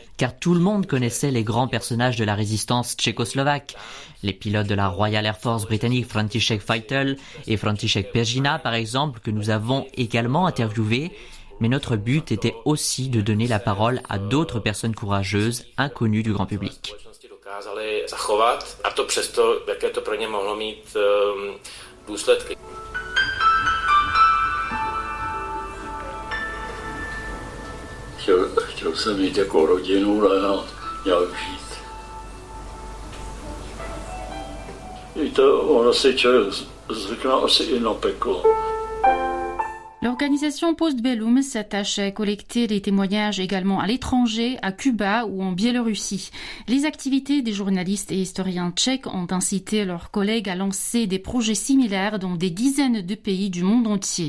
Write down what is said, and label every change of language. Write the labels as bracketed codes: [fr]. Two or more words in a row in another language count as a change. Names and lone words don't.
[fr] Car tout le monde connaissait les grands personnages de la résistance tchécoslovaque. Les pilotes de la Royal Air Force britannique František Feitel et František Peřina, par exemple, que nous avons également interviewés. Mais notre but était aussi de donner la parole à d'autres personnes courageuses, inconnues du grand public. [cs] Chtěl jsem mít jako rodinu, ale nějak žít. Víte, ono si člověk zvykne asi i na peklo. [fr] L'organisation Postbellum s'attache à collecter les témoignages également à l'étranger, à Cuba ou en Biélorussie. Les activités des journalistes et historiens tchèques ont incité leurs collègues à lancer des projets similaires dans des dizaines de pays du monde entier.